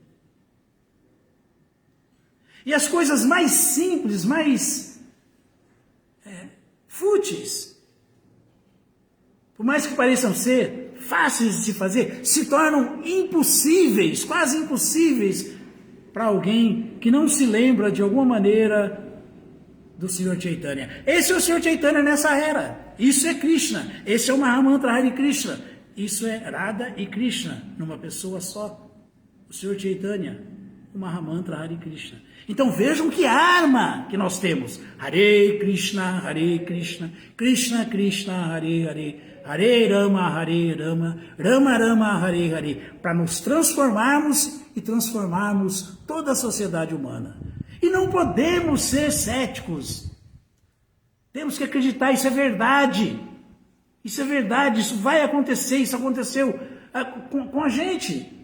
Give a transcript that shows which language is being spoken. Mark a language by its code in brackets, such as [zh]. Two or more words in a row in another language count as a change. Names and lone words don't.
[pt] E as coisas mais simples, mais fúteis, por mais que pareçam ser fáceis de se fazer, se tornam impossíveis, quase impossíveis, para alguém que não se lembra de alguma maneira do Senhor Chaitanya. Esse é o Senhor Chaitanya nessa era. Isso é Krishna. Esse é o Mahamantra Hare Krishna. Isso é Radha e Krishna, numa pessoa só. O Senhor Chaitanya, o Mahamantra Hare Krishna. Então vejam que arma que nós temos. [sa] Hare Krishna, Krishna Krishna, Hare Hare, Hare Rama, Rama Rama, Hare Hare, [pt] para nos transformarmos e transformarmos toda a sociedade humana. E não podemos ser céticos. Temos que acreditar, isso é verdade. Isso é verdade, isso vai acontecer, isso aconteceu com a gente.